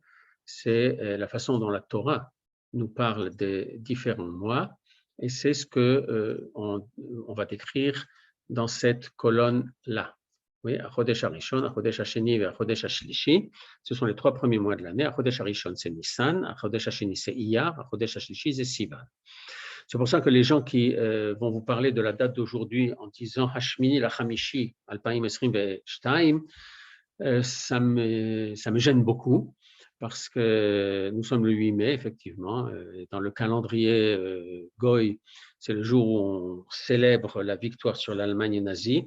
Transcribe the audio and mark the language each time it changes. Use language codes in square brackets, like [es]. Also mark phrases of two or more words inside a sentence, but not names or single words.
[fr] C'est la façon dont la Torah nous parle des différents mois. Et c'est ce qu'on va décrire dans cette colonne-là. Oui, [he] החודש הראשון החודש השני et החודש השלישי. [fr] Ce sont les 3 premiers mois de l'année. [he] החודש הראשון, [fr] c'est Nissan. [he] החודש השני, [fr] c'est Iyar. [he] החודש השלישי, [fr] c'est Sivan. C'est pour ça que les gens qui vont vous parler de la date d'aujourd'hui en disant [he] השמיני לחמישי אלפיים עשרים שתיים, [fr] ça me gêne beaucoup parce que nous sommes le 8 mai, effectivement. Dans le calendrier Goy, c'est le jour où on célèbre la victoire sur l'Allemagne nazie.